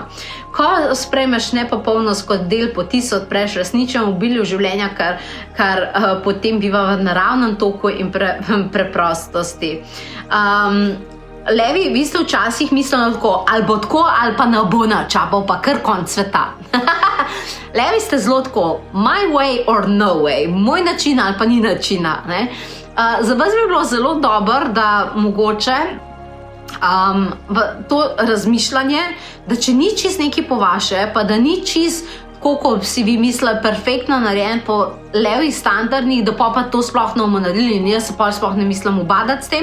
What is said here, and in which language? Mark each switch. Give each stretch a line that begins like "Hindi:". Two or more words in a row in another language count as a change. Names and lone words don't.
Slovenian: Ko sprejmeš nepopolnost kot del poti, se odpreš resničnemu obilju življenja, kar potem biva v naravnem toku in preprostosti. Levi, vi ste včasih mislili tako, ali bo tako, ali pa ne bo nič, ali bo pa kar konec sveta. Levi ste zelo tako,
English: my way or no way,
Slovenian: moj način ali pa ni načina, ne? Za vas bi bilo zelo dobro, da mogoče v to razmišljanje, da če ni čist nekaj po vaše, pa da ni čist tako, kot si vi mislili, perfektno narejen po levih standardnih, da pa to sploh ne bomo naredili in jaz se pa sploh ne mislim ubadati s tem.